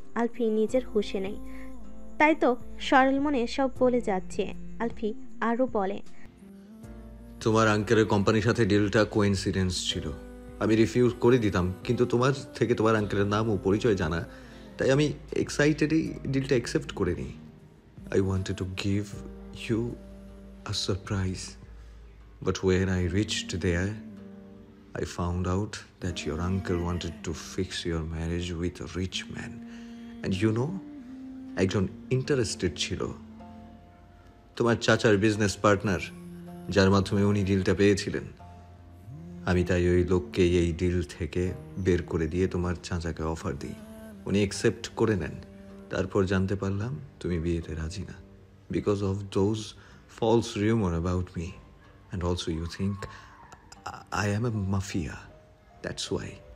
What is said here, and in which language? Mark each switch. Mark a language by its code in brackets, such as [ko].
[bn] আলফি নিজের হুঁশে নেই, তাই তো সরল মনে সব বলে যাচ্ছে। আলফি আরও বলে, তোমার আঙ্কেলের কোম্পানির সাথে ডিলটা কোইন্সিডেন্স ছিল। আমি রিফিউজ করে দিতাম, কিন্তু তোমার থেকে তোমার আঙ্কেলের নাম ও পরিচয় জানা, তাই আমি এক্সাইটেডই ডিলটা অ্যাকসেপ্ট করে নিই। [en] I wanted to give you a surprise, but when I reached there I found out that your uncle wanted to fix your marriage with a rich man. And you know, [bn] একজন interested ছিল। তোমার চাচার business partner. যার মাধ্যমে উনি ডিলটা পেয়েছিলেন। আমি তাই ওই লোককে এই ডিল থেকে বের করে দিয়ে তোমার চাচাকে অফার দিই। উনি অ্যাকসেপ্ট করে নেন। তারপর জানতে পারলাম তুমি বিয়েতে রাজি না, [en] Because of those false rumour about me, and also you think I am a mafia, that's why.